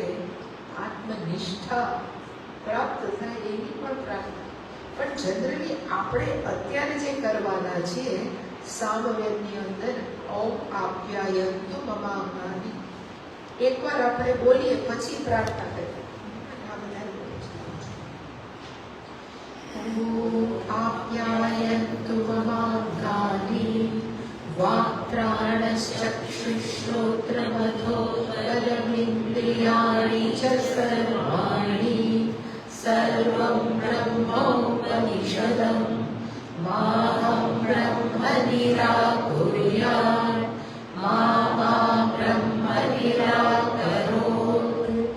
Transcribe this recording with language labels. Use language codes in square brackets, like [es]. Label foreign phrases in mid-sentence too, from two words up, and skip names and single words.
[gu] આત્મનિષ્ઠા પ્રાપ્ત થાય એની પણ પ્રાર્થના. પણ જનરલી આપણે અત્યારે જે કરવાના છીએ સામવેદની અંદર [sa] ઓમ આપ્યાયંતુ મમાંગાની, [gu] એકવાર આપણે બોલીએ પછી પ્રાર્થના કરીએ. [sa] आप्यायन्तु ममाङ्गानि वाक्प्राणश्चक्षुश्रोत्रमथो बलमिन्द्रियाणि च सर्वाणि सर्वं ब्रह्मोपनिषदं माहं ब्रह्म निराकुर्यात् मा ब्रह्म निराकरोत्